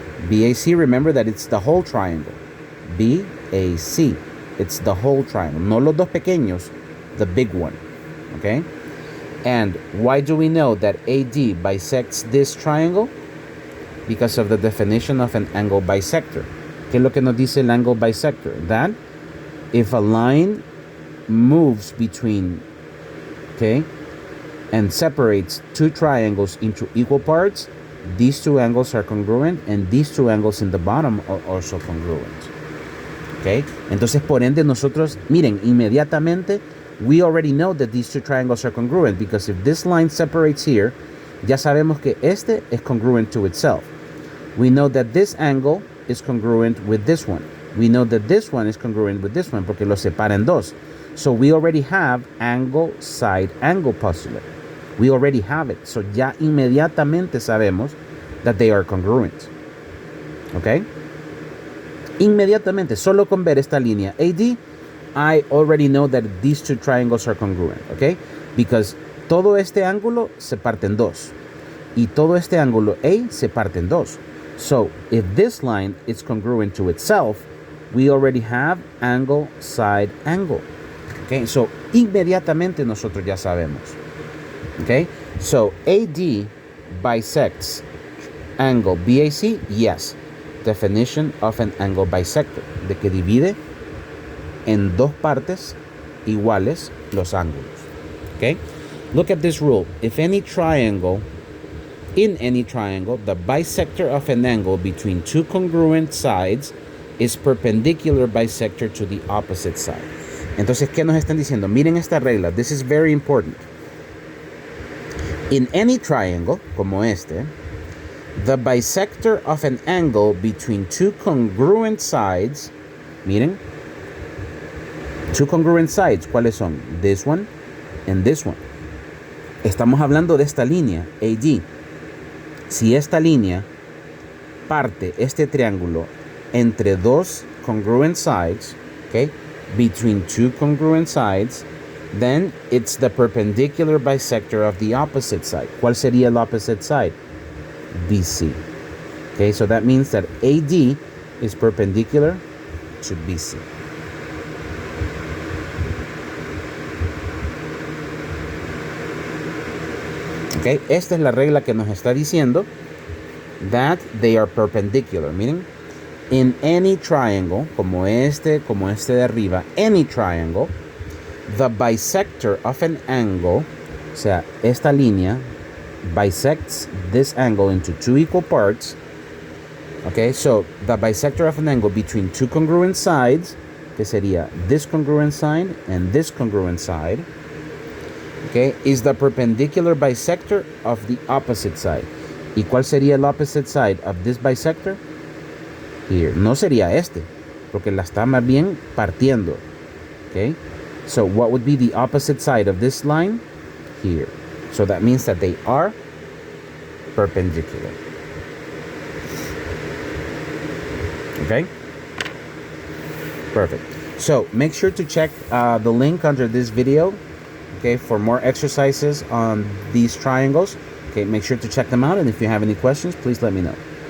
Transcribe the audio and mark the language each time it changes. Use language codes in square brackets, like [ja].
[en] BAC, remember that it's the whole triangle. BAC, it's the whole triangle. [es] No los dos pequeños, [en] the big one, okay? And why do we know that AD bisects this triangle? Because of the definition of an angle bisector. [es] ¿Qué es lo que nos dice el angle bisector? [en] That if a line moves between, okay, and separates two triangles into equal parts, these two angles are congruent, and these two angles in the bottom are also congruent. Okay? [es] Entonces, por ende, nosotros, miren, inmediatamente, [en] we already know that these two triangles are congruent, because if this line separates here, [es] ya sabemos que este es [en] congruent to itself. We know that this angle is congruent with this one. We know that this one is congruent with this one, [es] porque los separa en dos. [en] So we already have angle, side, angle postulate. We already have it. So [es] ya inmediatamente sabemos [en] that they are congruent. Okay? [es] Inmediatamente, solo con ver esta línea AD, [en] I already know that these two triangles are congruent. Okay? [es] Because todo este ángulo se parte en dos. Y todo este ángulo A se parte en dos. [en] So if this line is congruent to itself, we already have angle, side, angle. Okay? [es] So inmediatamente nosotros ya sabemos. [en] Okay, so AD bisects angle BAC, yes. Definition of an angle bisector, [es] de que divide en dos partes iguales los ángulos. [en] Okay, look at this rule. If any triangle, in any triangle, the bisector of an angle between two congruent sides is perpendicular bisector to the opposite side. [es] Entonces, ¿qué nos están diciendo? Miren esta regla. [en] This is very important. In any triangle, [es] como este, [en] The bisector of an angle between two congruent sides, miren, two congruent sides, [es] ¿cuáles son? [en] This one and this one. [es] Estamos hablando de esta línea, AD. Si esta línea parte este triángulo entre dos [en] congruent sides, okay, between two congruent sides, then it's the perpendicular bisector of the opposite side. [es] ¿Cuál sería el opposite side? [en] BC. Okay, so that means that AD is perpendicular to BC. Okay, [es] esta es la regla que nos está diciendo [en] that they are perpendicular, meaning in any triangle, [es] como este de arriba, [en] any triangle, the bisector of an angle, [es] o sea, esta línea [en] bisects this angle into two equal parts. Okay, so the bisector of an angle between two congruent sides, [es] que sería [en] this congruent side and this congruent side, okay, is the perpendicular bisector of the opposite side. [es] ¿Y cuál sería el [en] opposite side of this bisector? Here. [es] No sería este, porque la está más bien partiendo. [en] Okay, so what would be the opposite side of this line? Here. So that means that they are perpendicular. Okay? Perfect. So make sure to check the link under this video, okay, for more exercises on these triangles. Okay, make sure to check them out, and if you have any questions, please let me know.